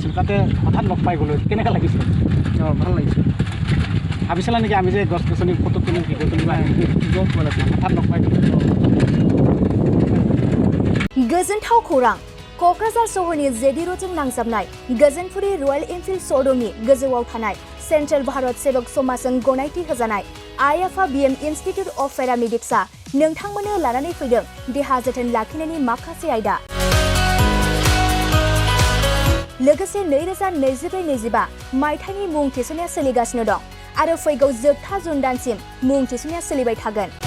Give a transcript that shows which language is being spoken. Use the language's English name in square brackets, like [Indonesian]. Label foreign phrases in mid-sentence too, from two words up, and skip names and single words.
[Assamese] যাওঁতে হঠাৎ লগ পাই গ'লোঁ কেনেকুৱা লাগিছে ভাল লাগিছে ভাবিছিলা নেকি আমি যে গছ গছনি ফটো তুলিম ভিডিঅ' তুলিম গম পোৱা নাছিলোঁ হঠাৎ লগ পাই গ'লোঁ [Bodo] गोजोनथाव खौरां क'क्राझार सहरनि जेडि र'डजों नांजाबनाय गोजोनपुरी रयेल एनफिल्ड श'रुमनि गोजौआव थानाय सेन्ट्रेल भारत सेवक समाजजों गनायथि होजानाय आइएफआ बीएम इन्स्टिट्यूट अफ पेरामेडिक्सआ नोंथांमोननो लानानै फैदों देहा जोथोन लाखिनायनि माखासे आयदा लोगोसे 2024-25 मायथाइनि मुं थिसननाया सोलिगासिनो दं आरो फैगौ जोबथा जुन दानसिम मुं थिसननाया सोलिबाय थागोन